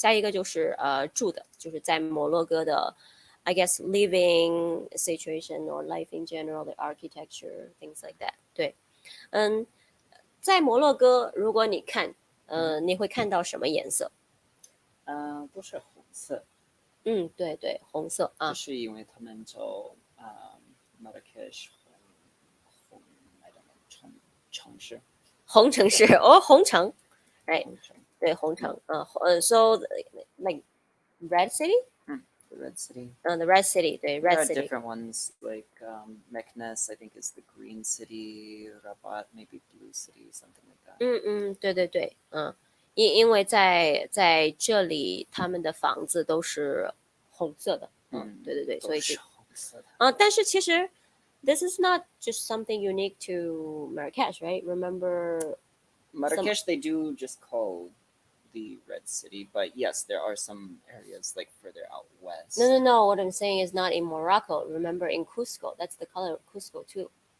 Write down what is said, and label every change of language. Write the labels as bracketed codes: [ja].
[zh] 下一个就是住的，就是在摩洛哥的 [en] I guess living situation or life in general, the architecture, things like that. [zh] 对，在摩洛哥，如果你看，你会看到什么颜色？都是红色。对对，红色啊。就是因为他们叫Marrakesh 红 [en] I don't know [zh] 城市。红城市哦，红城 ，right？红城。对，红城， [en] so like red city? The red city. The red city, 对 There red are city. different ones like Meknes, I think is the green city. Rabat maybe blue city, something like that. [zh] 对对对，因为在这里他们的房子都是红色的，对对对，所以都是红色的。但是其实 [en] this is not just something unique to Marrakesh, right? Remember Marrakesh they do just call the red city, but yes, there are some areas like further out west. No. What I'm saying is not in Morocco. Remember in Cusco, that's the color of Cusco too.